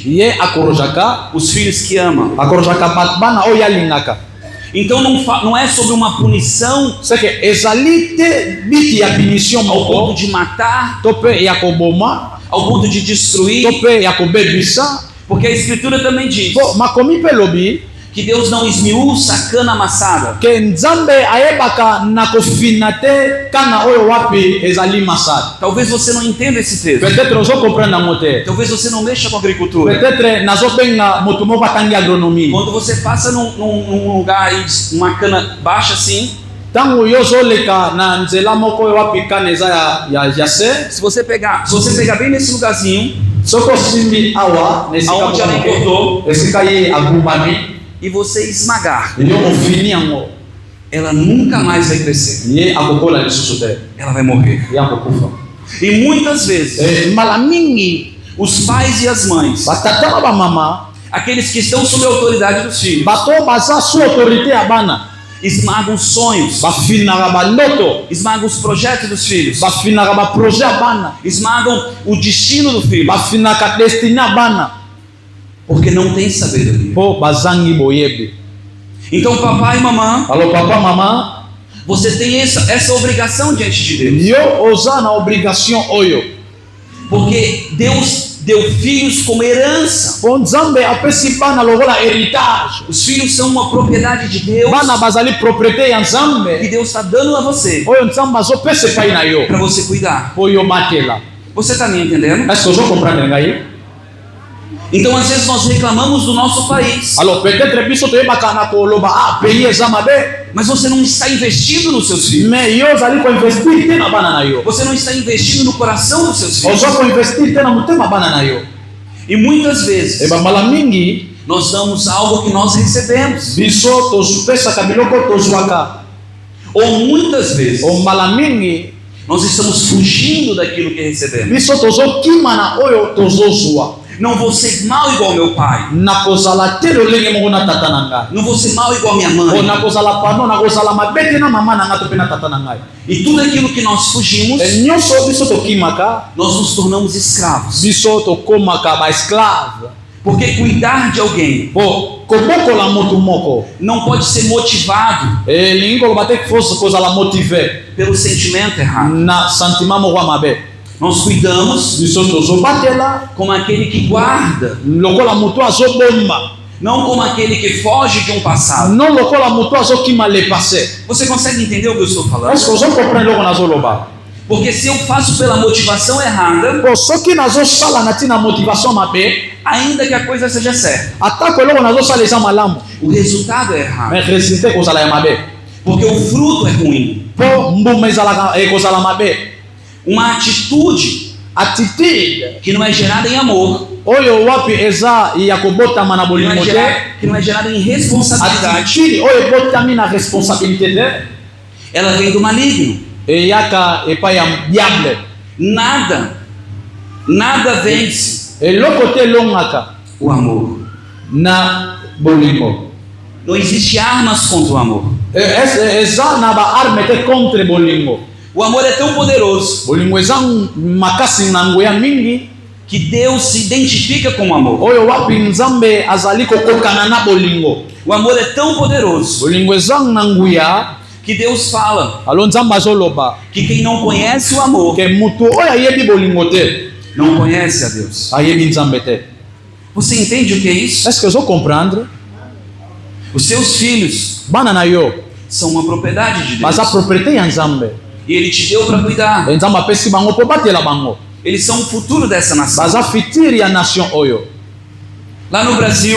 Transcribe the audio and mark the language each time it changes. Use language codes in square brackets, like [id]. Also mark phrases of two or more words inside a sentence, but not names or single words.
[ln] ye akorojaka, [pt] os filhos que ama. [ln] akorojaka bana oyo alingaka. [pt] Então não é sobre uma punição [ln] Seke ezali te biti ya punition [pt] ao ponto [ln] moko, [pt] de matar, [ln] to mpe ya koboma, [pt] ao ponto de destruir, [ln] to mpe ya kobebisa. [pt] porque a Escritura também diz [ln] Po makomi mpe elobi [pt] que Deus não esmiuça a cana amassada, [ln] ke Nzambe ayebaka na kofina te kana oyo wapi ezali masala. [pt] Talvez você não entenda esse texto, [ln] Peut-être ozokomprendre yango te, [pt] talvez você não mexa com agricultura. [ln] peut-être nazobenga moto moko atangi agronomie. [pt] Quando você passa num lugar aí, uma cana baixa assim, [ln] Tango yo ozoleka na nzela moko oyo wapi kana eza ya se, [pt] se você pegar bem nesse lugarzinho [ln] soko osimbi awa na esika [pt] aonde ela [ln] moko [pt] cortou [ln] esika ye agumbami, [pt] e você esmagar, [ln] yo ofini yango, [pt] ela nunca mais vai crescer, [ln] ye akokola lisusu te, [pt] ela vai morrer. [ln] ye akokufa. [pt] E muitas vezes [ln] Mbala mingi [pt] os pais e as mães, [ln] batata na bamama [pt] aqueles que estão sob a autoridade dos filhos, [ln] bato baza su autorité ya bana, [pt] esmagam sonhos, [ln] bafinaka baloto, [pt] esmagam os projetos dos filhos, [ln] bafinaka baprojet ya bana, [pt] esmagam o destino do filho, [ln] bafinaka destiny ya bana, [pt] porque não tem sabedoria. [ln] po bazangi boyebi. [pt] Então papai e mamãe, [fr] Alors papa mama, [pt] você tem essa obrigação diante de Deus, [ln] yo oza na obligation oyo, [pt] porque Deus deu filhos como herança. [ln] po Nzambe apesi bana lokola héritage. [pt] Os filhos são uma propriedade de Deus [ln] Bana bazali propriété ya [pt] que [ln] Nzambe [pt] Deus está dando a você [ln] oyo Nzambe azopesa epai na yo [pt] para você cuidar. [ln] po yo matela. [pt] Você está me entendendo? [fr] Est-ce que [ln] ozokomprendre ngai? [pt] Então às vezes nós reclamamos do nosso país, [fr] Alors peut-être [ln] biso toyebaka na koloba pays eza mabe, [pt] mas você não está investindo nos seus filhos. [ln] mais yo ozali koinvestir te na bana na yo, [pt] Você não está investindo no coração dos seus filhos. [ln] oza koinvestir te na motema bana na yo. [pt] E muitas vezes [ln] Mbala mingi [pt] nós damos algo que nós recebemos, [ln] biso tozopesaka biloko tozwaka, [pt] ou muitas vezes [ln] o mbala mingi [pt] nós estamos fugindo daquilo que recebemos. [ln] biso tozokima na oyo tozozwa. [pt] Não vou ser mal igual meu pai. [ln] nakozala te lolenge moko na tata na ngai. [pt] Não vou ser mal igual minha O mãe. [ln] nakozala pano, nakozala mabe te na mama na ngai to pe na tata na ngai. [pt] E tudo aquilo que nós fugimos, [ln] Nyonso biso tokimaka, [pt] nós nos tornamos escravos. [ln] biso tokomaka ba esclave. [pt] Porque cuidar de alguém [ln] Po kobokola motu moko. [pt] não pode ser motivado [ln] Elingi koloba te fosi kozala motive [pt] pelo sentimento errado. [ln] na sentiment moko ya mabe. [pt] Nós cuidamos [ln] Biso tozobatela [pt] como aquele que guarda, [ln] lokola motu azobomba, [pt] não como aquele que foge de um passado. [ln] non lokola motu azokima [fr] le passé. [pt] Você consegue entender o que eu estou falando? [fr] Est-ce que [ln] ozokomprendre eloko nazoloba? [pt] Porque se eu faço pela motivação errada, [ln] Po soki nazosala na ntina motivation mabe, [pt] ainda que a coisa seja certa, [ln] atako eloko nazosala eza malamu, [pt] o resultado é errado. [ln] mais resultat kozala ya mabe. [pt] Porque o fruto é ruim. [ln] Po mbuma ezalaka ekozala mabe. [pt] Uma atitude [ln] Attitude [pt] que não é gerada em amor, [ln] oyo wapi eza ya kobotama na [pt] que não [ln] bolingo [pt] é [ln] te, [pt] gerada em responsabilidade, [ln] attitude oyo ebotami na responsabilité te, [pt] ela vem do maligno. [ln] eyaka epai ya diable. [pt] Nada vence [ln] Eloko te elongaka [pt] o amor. [ln] na bolingo. [pt] Não existe armas contra o amor. [ln] Eza na baarme te contre bolingo. [pt] O amor é tão poderoso [ln] Bolingo eza makasi na nguya mingi [pt] que Deus se identifica com o amor. [ln] oyo wapi nzambe azali kokokana na bolingo. [pt] O amor é tão poderoso [ln] Bolingo eza na nguya, [pt] que Deus fala [ln] alo nzambe azoloba [pt] que quem não conhece o amor [ln] ke mutu oyo ayebi bolingo te [pt] não conhece a Deus. [ln] ayebi nzambe te. [pt] Você entende o que é isso? [fr] Est-ce que [ln] ozokomprendre? [pt] Os seus filhos [ln] Bana na yo [pt] são uma propriedade de Deus. [ln] baza propriété ya nzambe. [pt] E Ele te deu para cuidar. [ln] Nzambe apesi bango mpo batela bango. [pt] Eles são o futuro dessa nação. [ln] Baza fitiri ya nation oyo. [pt] Lá no Brasil,